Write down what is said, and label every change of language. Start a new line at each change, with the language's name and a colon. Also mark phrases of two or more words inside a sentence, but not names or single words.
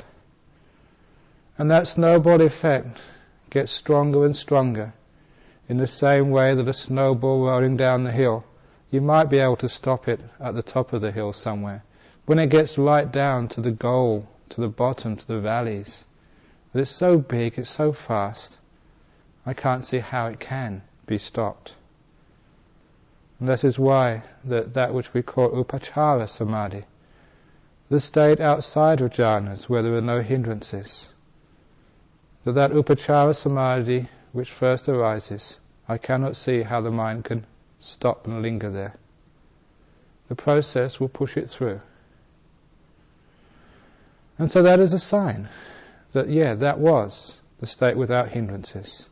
English: And that snowball effect gets stronger and stronger, in the same way that a snowball rolling down the hill, you might be able to stop it at the top of the hill somewhere. When it gets right down to the goal, to the bottom, to the valleys, that it's so big, it's so fast, I can't see how it can be stopped. And this is why that which we call
Pali: upachara samadhi,
English: the state outside of jhanas where there are no hindrances, that
Pali: upachara samadhi
English: which first arises, I cannot see how the mind can stop and linger there. the process will push it through. And so that is a sign that, that was the state without hindrances.